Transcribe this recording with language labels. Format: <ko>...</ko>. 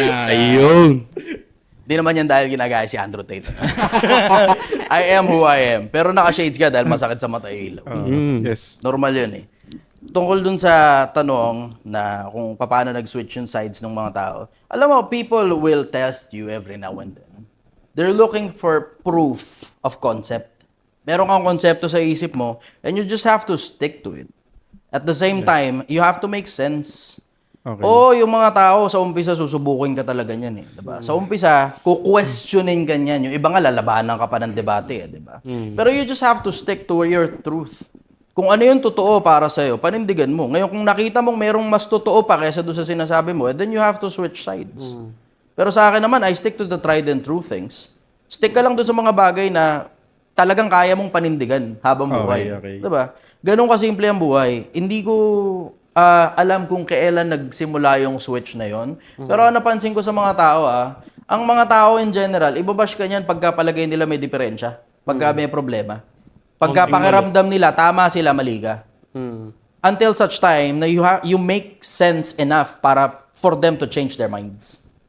<tl>Ayun. Di naman yan dahil ginagaya si Andrew Tate.</tl> <en>I am who I am.</en> <tl>Pero naka-shades ka dahil masakit sa mata ilaw.</tl> <en>Yes.</en> <tl>Normal yun Tungkol dun sa tanong na kung paano nag-switch yung sides ng mga tao.</tl> <en>Alam mo, people will test you every now and then. They're looking for proof of concept.</en> <tl>Meron kang konsepto sa isip mo</tl> <en>and you just have to stick to it. At the same time, you have to make sense. Okay.</en> <tl>Yung mga tao sa umpisa susubukin ka talaga niyan diba? Sa umpisa, ku-questioning ka niyan. Yung iba nga lalabanan ka pa ng debate diba? Pero you just have to stick to your truth. Kung ano yung totoo para sa iyo, panindigan mo. Ngayon kung nakita mong merong mas totoo pa kaysa doon sa sinasabi mo,</tl> <en>then you have to switch sides.</en> <tl>Pero sa akin naman,</tl> <en>I stick to the tried and true things.</en> <tl>Stick ka lang doon sa mga bagay na talagang kaya mong panindigan habang buhay.</tl> <en>Okay.</en> <tl>Diba? Ganun kasimple ang buhay. Hindi ko alam kung kailan nagsimula yung switch na yon. Pero napansin ko sa mga tao, ang mga tao</tl> <en>in general,</en> <tl>ibabash ka niyan pagka palagay nila may diferensya, pagka may problema. Pagka Konting pakiramdam nila, tama sila, mali ka. Mm.</tl> <en>Until such time</en> <tl>na</tl> <en>you make sense enough</en> <tl>para</tl> <en>for them to change their minds.</en>